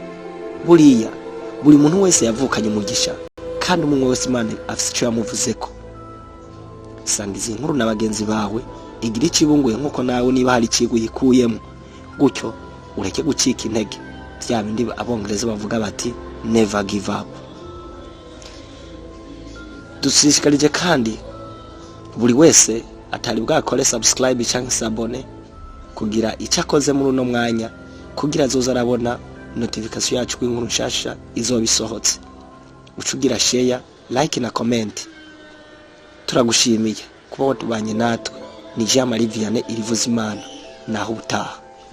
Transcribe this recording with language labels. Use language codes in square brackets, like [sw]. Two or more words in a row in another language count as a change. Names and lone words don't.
[rn] Buriya buri muntu wese yavukanye umugisha, kandi umwe wese Imana afite icyo yamuvuzeko. Sangiza inkuru na bagenzi bawe, igira ikibunguye nkuko nawe niba hari ikigo yikuyemo, gutyo ureke gucika intege. Bya bindi abongereza bavuga bati [en] never give up. [rn] Dushishikarije kandi buri wese atari bwakore subscribe cyangwa sabone kugira icyo akoze muri uno mwanya, kugira azoza arabona notification yacu kw'inkuru nshasha izoba isohotse. Ucugira share, like na comment. Turagushimiye kuba watubanye natwe. Ni Jean Marie Vianney irivuza Imana. Naho utaha.